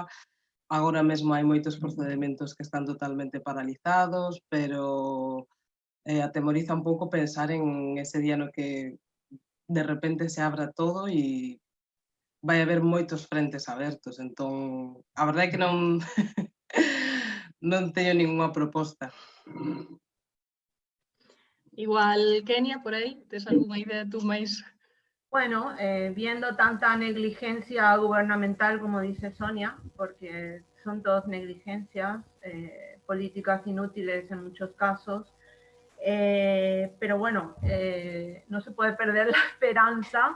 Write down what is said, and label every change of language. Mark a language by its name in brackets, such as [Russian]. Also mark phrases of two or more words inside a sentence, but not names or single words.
[Galician] Agora mesmo hai moitos procedementos que están totalmente paralizados, pero atemoriza un pouco pensar en ese día no que de repente se abra todo e vai haber moitos frentes abertos. Entón, a verdade é que non non teño ningunha proposta. Igual, Kenia, por aí, tes algunha idea tú máis? [Spanish] Bueno, viendo tanta negligencia gubernamental, como dice Sonia, porque son todas negligencias, políticas inútiles en muchos casos, pero bueno, no se puede perder la esperanza.